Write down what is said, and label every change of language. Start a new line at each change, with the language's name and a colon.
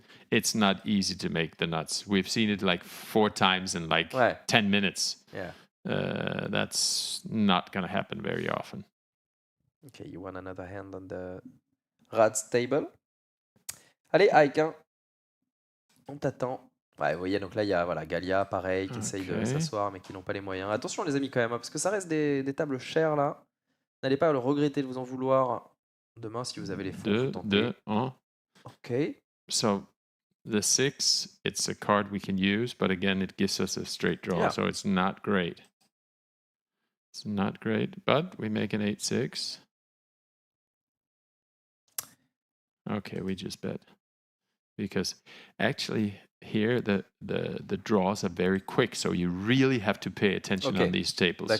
English: It's not easy to make the nuts. We've seen it like 4 times in 10 minutes. Yeah. That's not going to happen very often. Okay, you want another hand on the Razz table.
French: Allez, Ike, hein. On t'attend. Ouais, vous voyez, donc là, il y a Galia, pareil, qui essaye de s'asseoir, mais qui n'ont pas les moyens. Attention, les amis, quand même, hein, parce que ça reste des tables chères, là. N'allez pas le regretter de vous en vouloir demain si vous avez les fonds. 2, 1.
English: Okay. So the 6, it's a card we can use, but again, it gives us a straight draw, so it's not great. It's not great, but we make an 8-6. Okay, we just bet. Because actually here the draws are very quick, so you really have to pay attention on these tables.